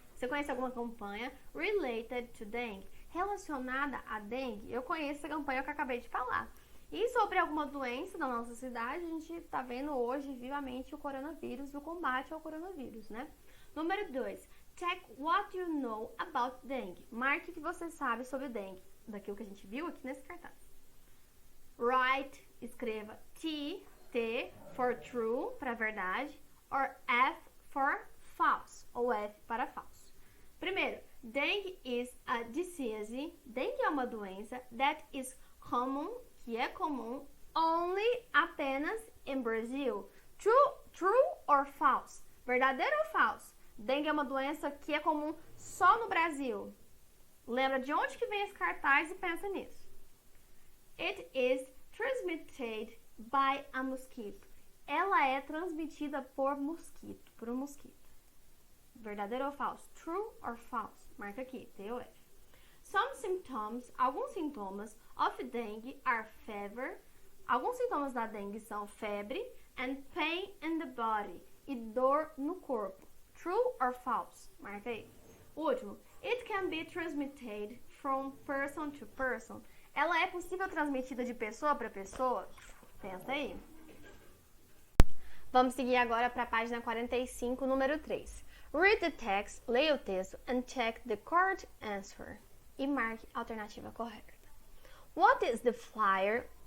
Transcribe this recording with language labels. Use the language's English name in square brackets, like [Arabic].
[Portuguese] Você conhece alguma campanha [English] related to dengue? [Portuguese] Relacionada a dengue? Eu conheço essa campanha que eu acabei de falar. E sobre alguma doença na nossa cidade, a gente está vendo hoje vivamente o coronavírus, o combate ao coronavírus, né? Número 2. [English] Check what you know about dengue. [Portuguese] Marque o que você sabe sobre dengue, daquilo que a gente viu aqui nesse cartaz. [English] Write, [Portuguese] escreva [English] T for true, [Portuguese] para verdade, [English] or F for false, [Portuguese] ou F para falso. Primeiro, [English] dengue is a disease. [Portuguese] Dengue é uma doença [English] that is common, [Portuguese] que é comum, [English] only, [Portuguese] apenas, [English] in Brazil. True or false? [Portuguese] Verdadeiro ou falso? Dengue é uma doença que é comum só no Brasil. Lembra de onde que vem esse cartaz e pensa nisso. [English] It is transmitted by a mosquito. [Portuguese] Ela é transmitida por um mosquito. Verdadeiro ou falso? [English] True or false? [Portuguese] Marca aqui, T ou F. [English] Some symptoms, [Portuguese] alguns sintomas [English] of dengue are fever. [Portuguese] Alguns sintomas da dengue são febre [English] and pain in the body [Portuguese] e dor no corpo. [English] True or false? [Portuguese] Marca aí. Último, [English] it can be transmitted from person to person. [Portuguese] Ela é possível transmitida de pessoa para pessoa? Pensa aí. Vamos seguir agora para a página 45, número 3. [English] Read the text, [Portuguese] leia o texto, [English] and check the correct answer. [Portuguese] E marque a alternativa correta. [English] What is the flyer?